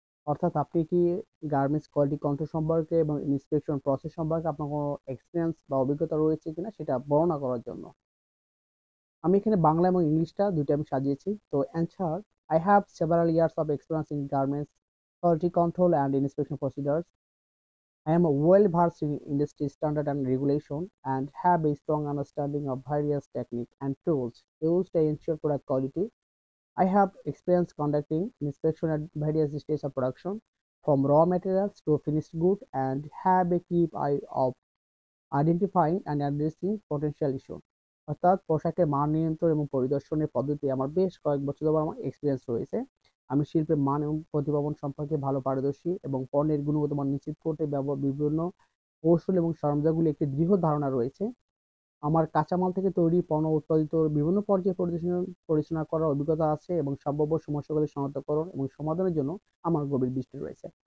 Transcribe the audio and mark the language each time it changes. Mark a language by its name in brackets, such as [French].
[Bangla] অর্থাৎ আপনি কি গার্মেন্টস কোয়ালিটি কন্ট্রোল সম্পর্কে এবং ইন্সপেকশন প্রসেস সম্পর্কে আপনার কোনো এক্সপিরিয়েন্স বা অভিজ্ঞতা রয়েছে কিনা সেটা বর্ণনা করার জন্য। আমি এখানে বাংলা এবং ইংলিশটা দুইটা আমি সাজিয়েছি। [English] তো answer: I have several years of experience in garments quality control and inspection procedures. I am well versed in industry standard and regulation and have a strong understanding of various techniques and tools used to ensure product quality. I have experience conducting inspection at various stages of production, from raw materials to finished good, and have a keen eye of identifying and addressing potential issue. [Bangla] অর্থাৎ পোশাকের মান নিয়ন্ত্রণ এবং পরিদর্শনের পদ্ধতি আমার বেশ কয়েক বছর ধরে আমার এক্সপিরিয়েন্স রয়েছে। আমি শিল্পের মান এবং প্রতিপাদন সম্পর্কে ভালো পারদর্শী এবং পণ্যের গুণগত মান নিশ্চিত করতে বিভিন্ন কৌশল এবং সরঞ্জামগুলি একটি দৃঢ় ধারণা রয়েছে। আমার কাঁচামাল থেকে তৈরি পণ্য উৎপাদিত বিভিন্ন পর্যায়ে পরিচালনা করার অভিজ্ঞতা আছে এবং সম্ভাব্য সমস্যাগুলি শনাক্তকরণ এবং সমাধানের জন্য আমার গভীর দৃষ্টি রয়েছে।